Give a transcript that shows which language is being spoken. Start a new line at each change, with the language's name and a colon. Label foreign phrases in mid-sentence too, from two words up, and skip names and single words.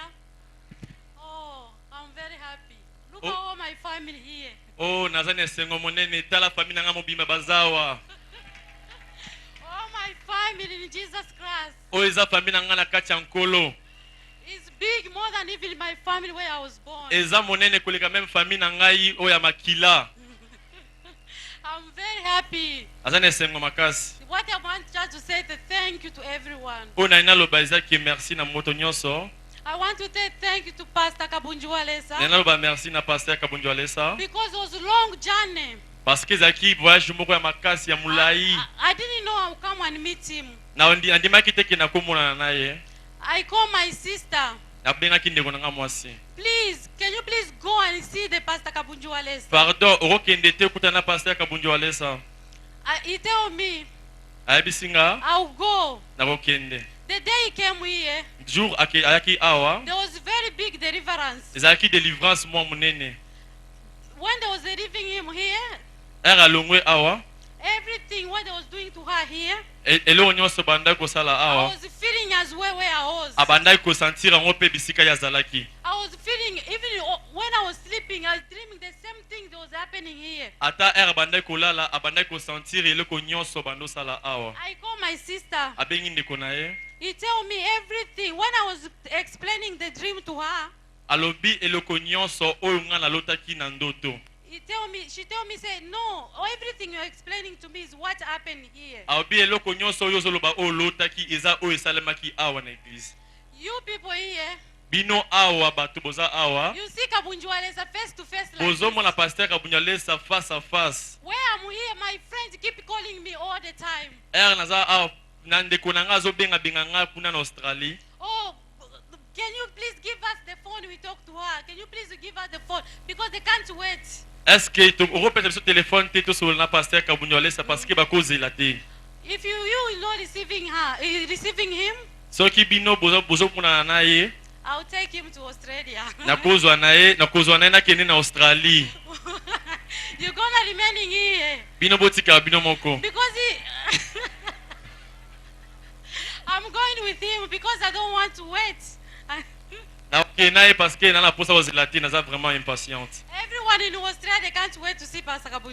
English: Oh, I'm very happy. Look at all my family here.
Lingala: Oh, nazana esengo monene tala famille nanga mobimba bazawa.
English: All my family in Jesus Christ.
Lingala: Oyo eza famille nanga na kati ya nkolo.
English: It's big more than even my family where I was born.
Lingala: Eza monene koleka
French: même famille
Lingala: na ngai oyo ya makila.
English: I'm very happy happy.
Lingala: aza na esengo makasi
English: What I want just to say the thank you to everyone.
Lingala: oyo nali naloba ezaki merci na moto nyonso.
English: I want to say thank you to Pastor Kabunju
Lingala: nali Alesa naloba merci na paster kabundu alesa
English: because it was a long journey.
French: parce que
Lingala: ezalaki voyage moko ya makasi ya molai
English: I didn't know I would come and meet him.
Lingala: nandimaki te ke nakomonana na ye
English: I called my sister.
Lingala: nabengaki ndeko na nga mwasi.
English: Please, can you please go and see the Pastor Kabunju Alesa?
Lingala: Pardon, okokende te okuta na paster kabundu alesa.
English: He told me
Lingala: ayebisi nga
English: I'll go.
Lingala: nakokende.
English: The day he came here,
Lingala: jour ayaki awa
English: there was very big deliverance.
Lingala: ezalaki délivrance mwa monene.
English: When they was leaving him here,
Lingala: ere alongwe awa
English: everything what they was doing to her here,
Lingala: eloko nyonso bandaki kosala
English: I
Lingala: awa
English: was feeling as well where I was.
Lingala: abandaki kosentir yango mpe bisika ye azalaki.
English: I was feeling, even when I was sleeping, I was dreaming the same thing that was happening here.
Lingala: ata ere abandaki kolala abandaki kosentir eloko nyonso bandosala awa.
English: I called my sister.
Lingala: abengi ndeko na ye
English: He told me everything. When I was explaining the dream to her,
Lingala: alobi eloko nyonso oyo nga nalotaki na ndoto.
English: she told me, say, no, everything you're explaining to me is what happened here.
Lingala: alobi eloko nyonso oyo ozoloba oyo olotaki eza oyo esalemaki awa na eglise.
English: You people here,
Lingala: bino awa bato boza awa
English: you see Kabunju Alesa face to face like this.
Lingala: bozomona paster kabundu alesa
French: face à face.
English: Where I'm here, my friends keep calling me all the time.
Lingala: ere naza awa na ndeko na nga azobengabenga nga kuna na Australie.
English: Oh, can you please give us the phone? We talk to her. Can you please give us the phone? Because they can't wait.
French: est-ce que
Lingala: okopesa biso telefone te tosolola na paster kabundu alesa
French: parce que
Lingala: bakozela te.
English: If you not receiving receiving him,
Lingala: soki bino bozomonana na ye
English: I'll take him to Australia.
Lingala: nakozwa na ye nakende na Australie.
English: You're gonna remaining here
Lingala: bino botikala bino moko
English: because I'm going with him because I don't want to wait.
Lingala: nakokende na ye
French: parce que
Lingala: na posa kozela te naza
French: vraiment impatiente.
English: Everyone in Australia they can't wait to see Pastor Kabunju